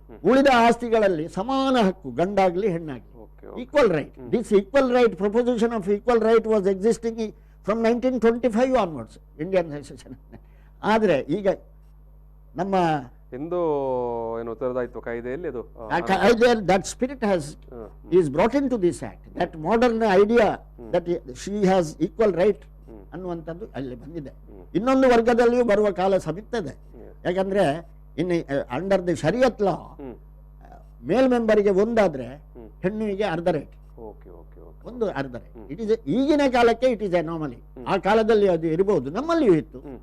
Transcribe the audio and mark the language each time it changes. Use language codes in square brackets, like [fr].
[kn] ಉಳಿದ ಆಸ್ತಿಗಳಲ್ಲಿ ಸಮಾನ ಹಕ್ಕು, ಗಂಡಾಗ್ಲಿ ಹೆಣ್ಣಾಗ್ಲಿ, [en] Equal right. This equal right, proposition of equal right was existing from 1925 onwards Indian session. [kn] ಆದ್ರೆ ಈಗ ನಮ್ಮ ಹಿಂದೂ ಏನು ಉತ್ತರದಾಯಿತ್ವ ಕಾಯ್ದೆಯಲ್ಲಿ ಅದು [en] that spirit is brought into this act, that modern idea that she has equal right [kn] ಅನ್ನುವಂಥದ್ದು ಅಲ್ಲಿ ಬಂದಿದೆ. ಇನ್ನೊಂದು ವರ್ಗದಲ್ಲಿಯೂ ಬರುವ ಕಾಲ ಸಮಿತ್ತದೆ. ಯಾಕಂದ್ರೆ ಇನ್ನು [en] under the ಶರಿಯತ್ law [kn] ಮೇಲ್ ಮೆಂಬರ್ಗೆ ಒಂದಾದ್ರೆ ಹೆಣ್ಣಿಗೆ ಅರ್ಧ ರೈಟ್, ಒಂದು ಅರ್ಧ ರೈಟ್. [en] it is [kn] ಈಗಿನ ಕಾಲಕ್ಕೆ [en] It is anomaly. [kn] ಆ ಕಾಲದಲ್ಲಿ ಅದು ಇರಬಹುದು, ನಮ್ಮಲ್ಲಿಯೂ ಇತ್ತು.